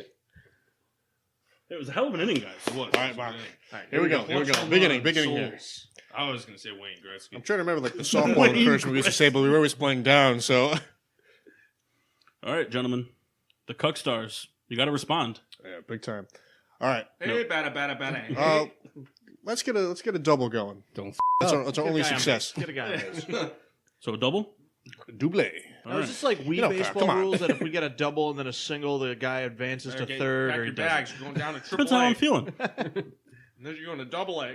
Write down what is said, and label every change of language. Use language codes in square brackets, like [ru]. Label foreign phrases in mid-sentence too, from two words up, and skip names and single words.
[en] It was a hell of an inning, guys. It was. All right, Mark. All right, Here we go. Here we go. Big inning here. Souls. I was gonna say Wayne Gretzky. I'm trying to remember like the softball encouragement we used to say, but we were always playing down. So All right, gentlemen. The Cuck Stars. You got to respond. yeah, big time. All right, Hey, bada bada bada. Hey. let's get a double going. Don't That's our Get a only guy on success. base. Get a guy on base. So a double? Double. All Now, is right. this like Wii You know, baseball come on. rules that if we get a double and then a single, the guy advances to Okay, third pack or he your doesn't? bags. You're going down to Depends triple how A. I'm feeling. And then you're going to double A.